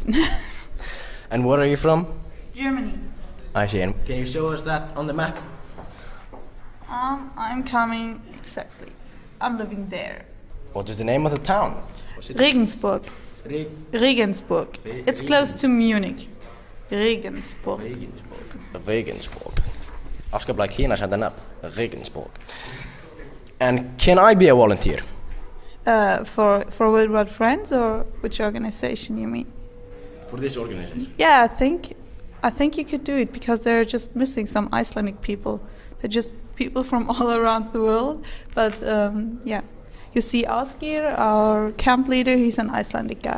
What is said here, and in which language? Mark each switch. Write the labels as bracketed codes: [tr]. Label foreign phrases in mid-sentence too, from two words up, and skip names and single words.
[en] And where are you from? Germany. I see. And can you show us that on the map? I'm coming, exactly. I'm living there. What is the name of the town? Regensburg. Regensburg. It's close to Munich. Regensburg. Regensburg. [is] Afskaplega kínasæta nafn. [en] Regensburg. And can I be a volunteer? For Worldwide Friends, or which organization you mean? For this organization? Yeah, I think you could do it because they're just missing some Icelandic people. They're just people from all around the world. But yeah, you see Ásgeir, our camp leader, he's an Icelandic guy.